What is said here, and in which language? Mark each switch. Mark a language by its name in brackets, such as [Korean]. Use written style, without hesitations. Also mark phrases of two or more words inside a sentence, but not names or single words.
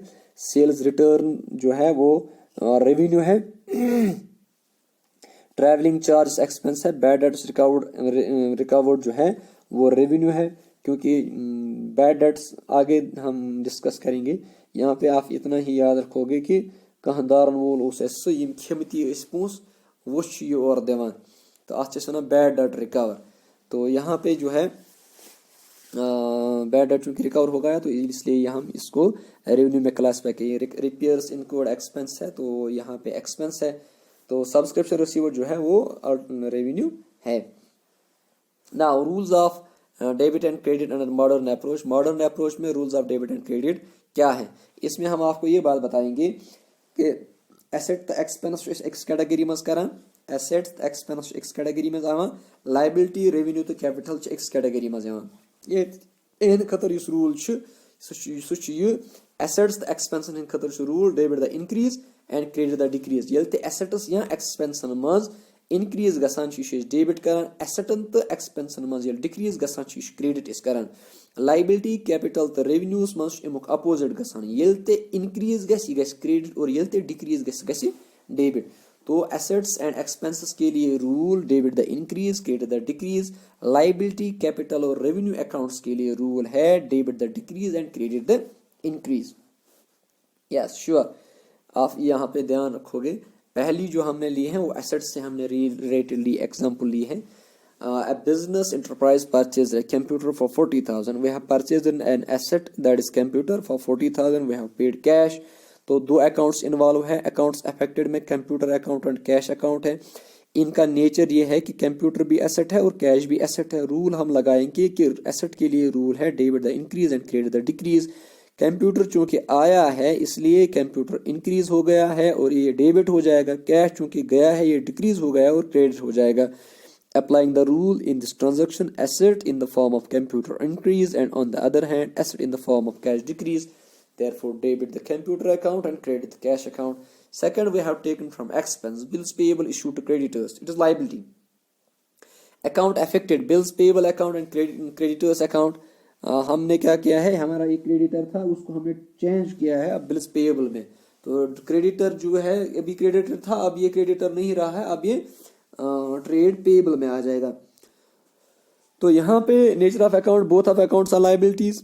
[English] sales return [Hindi] जो है वो रेवेन्यू है। [English] travelling charge expense [Hindi] है। [English] bad debts recovered [Hindi] जो है वो रेवेन्यू है, क्योंकि [English] bad debts [Hindi] आगे हम डिस्कस करेंगे। यहाँ पे आप इतना ही याद रखोगे कि [Kashmiri] कहदारन वोल उस यम खेमती पोस वो और दिवान, तो अत [English] bad debt recover. [Hindi] तो यहाँ पे जो है [English] bad debt [Hindi] चूंकि रिकवर हो गया तो इसलिए हम इसको रेवेन्यू में क्लासिफाई किए। [English] repairs include expense [Hindi] है तो यहाँ पे एक्सपेंस है। तो [English] subscription receiver [Hindi] जो है वो रेवेन्यू है। [English] Now rules of debit and credit under modern approach. [Hindi] मॉडर्न अप्रोच में [English] rules of debit and credit [Hindi] क्या है, इसमें हम आपको ये बात बताएंगे कि [English] asset expense [Kashmiri] एक्स कैटेगरी मज करान, [English] asset expense [Kashmiri] एक्स कैटेगरी मज आवान, [English] liability revenue [Kashmiri] तो कैपिटल एक्स कैटेगरी मज आवान। ये खतर इस रूल एसेट्स एक्सपेंसन हंद खतर [English] rule debit the increase and credit the decrease. [Kashmiri] ये एसेट्स या एक्सपेंसन मज इंक्रीज गसान डेबिट करान, एसेटन तो एक्सपेंसन मज डिक्रीज गसान क्रेडिट करान। [English] liability capital [Kashmiri] तो रेवेन्यूस मज अमुक अपोजिट गसान, ये इंक्रीज गि क्रेडिट और ये डिक्रीज गि डेबिट। [Hindi] तो [English] assets and expenses [Hindi] के लिए [English] rule debit the increase credit the decrease. liability capital [Hindi] और [English] revenue accounts [Hindi] के लिए रूल है [English] debit the decrease and credit the increase. yes sure, [Hindi] आप यहाँ पे ध्यान रखोगे। पहली जो हमने ली है वो एसेट्स से हमने रिलेटेड ली एग्जांपल ली है। [English] A business enterprise purchased a computer for 40,000. We have purchased an asset that is computer for 40,000. We have paid cash. [Hindi] तो दो [English] accounts involve [Hindi] है। [English] accounts affected [Hindi] में [English] computer account and cash account [Hindi] है। इनका नेचर ये है कि कंप्यूटर भी एसेट है और कैश भी एसेट है। रूल हम लगाएंगे कि एसेट के लिए रूल है [English] debit the increase and credit the decrease. [Hindi] कंप्यूटर चूंकि आया है इसलिए [English] computer increase [Hindi] हो गया है और ये डेबिट हो जाएगा। कैश चूंकि गया है ये डिक्रीज हो गया और क्रेडिट हो जाएगा। [English] Applying the rule in this transaction, asset in the form of computer increase and on the other hand asset in the form of cash decrease. Therefore debit the computer account and credit the cash account. Second, we have taken from expense bills payable issued to creditors, it is liability. Account affected bills payable account and creditors account. [Hindi] हमने क्या किया है, हमारा एक क्रेडिटर था उसको हमने चेंज किया है अब [English] bills payable [Hindi] में। तो क्रेडिटर जो है अभी क्रेडिटर था अब ये क्रेडिटर नहीं रहा है, अब ये [English] trade payable [Hindi] में आ जाएगा। तो यहाँ पे [English] nature of account both of accounts are liabilities.